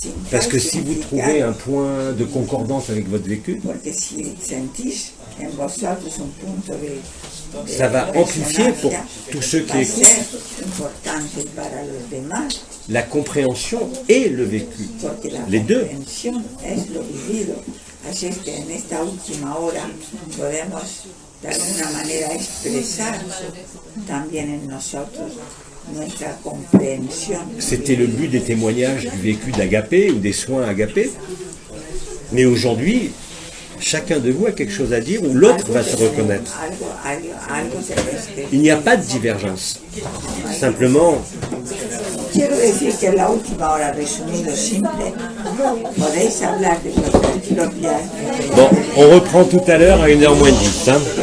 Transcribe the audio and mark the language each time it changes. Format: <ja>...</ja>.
<fr>Parce que si vous trouvez un point de concordance avec votre vécu,</fr> <es>Porque si sentís en vosotros un punto de</es> <fr>Ça va amplifier pour tous ceux qui</fr> <es>va a</es> <fr>écoutent</fr> <es>ser importante para los demás,</es> <fr>la compréhension et le vécu.</fr> <es>porque la</es> <fr>Les deux.</fr> <es>comprensión es lo vivido. Así es que en esta última hora podemos de alguna manera expresar también en nosotros nuestra comprensión.</es> <fr>C'était le but des témoignages du vécu d'Agapé ou des soins Agapé. Mais aujourd'hui, chacun de vous a quelque chose à dire où l'autre va se reconnaître.</fr> <es>Algo se respeta.</es> <fr>Il n'y a pas de divergence. Simplement,</fr> <es>Quiero decir que en la última hora, resumido simple, podéis hablar de vuestras propias.</es> <fr>bon, on reprend tout à l'heure à 1h moins 10. Hein.</fr>